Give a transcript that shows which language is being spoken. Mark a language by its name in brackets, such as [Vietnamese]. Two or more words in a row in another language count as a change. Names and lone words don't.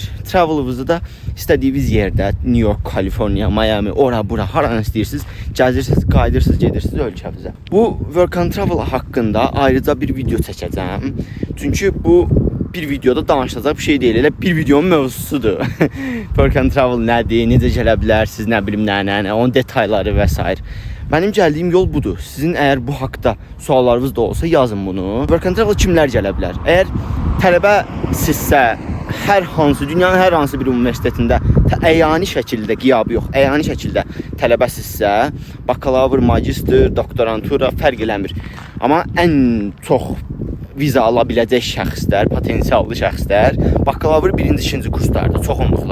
[Azerbaijani] Travel'ınızı da istədiyiniz yerdə, New York, Kaliforniya, Miami, ora bura, haranı istəyirsiniz, gəzirsiniz, qayıdırsınız, gedirsiniz ölkənizə. Bu [English] Work and Travel [Azerbaijani] haqqında ayrıca bir video çəkəcəm. Çünki bu bir videoda danışılacaq bir şey deyil, elə bir videonun mövzusudur. [English] Work and Travel [Azerbaijani] nədir, necə gələ bilərsiniz, nə bilim, nə, onun detayları və s. Mənim gəldiyim yol budur. Sizin əgər bu haqda suallarınız da olsa yazın bunu. [English] Work and Travel [Azerbaijani] kimlər gələ bilər? Əgər tələbəsinizsə, dünyanın hər hansı bir universitetində əyani şəkildə, qiyabı yox, əyani şəkildə tələbəsinizsə, bakalavr, magistr, doktorantura fərq eləmir. Amma ən çox viza ala biləcək şəxslər, potensiallı şəxslər, bakalavr 1-ci, 2-ci kurslarda çoxunluqla.